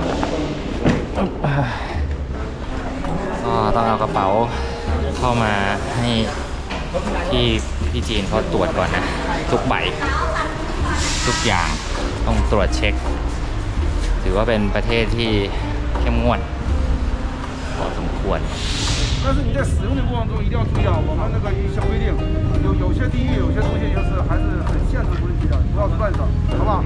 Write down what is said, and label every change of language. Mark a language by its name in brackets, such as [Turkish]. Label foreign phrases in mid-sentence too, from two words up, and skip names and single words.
[Thai] ก็ต้องเอากระเป๋าเข้ามาให้พี่จีนเขาตรวจก่อนนะ ทุกใบทุกอย่างต้องตรวจเช็ค ถือว่าเป็นประเทศที่เข้มงวดพอสมควร [Chinese] 但是你在使用的过程中一定要注意啊，我们那个一些规定，有些地域有些东西就是还是很限制规矩的，不要乱整，好吧？